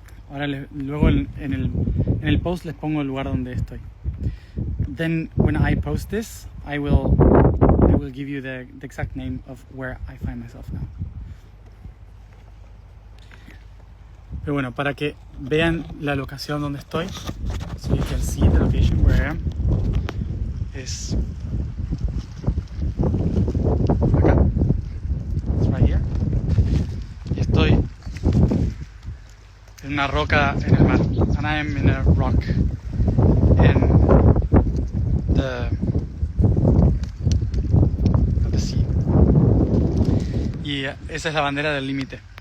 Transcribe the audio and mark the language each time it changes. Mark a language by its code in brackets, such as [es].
[es] Ahora luego en el post les pongo el lugar donde estoy. [en] Then when I post this, I will give you the exact name of where I find myself now. [es] Pero bueno, para que vean la locación donde estoy, [en] so you can see the location where I am, [es] es acá, [en] it's right here, [es] y estoy en una roca en el mar, [en] and I am in a rock in the sea, [es] y esa es la bandera del límite.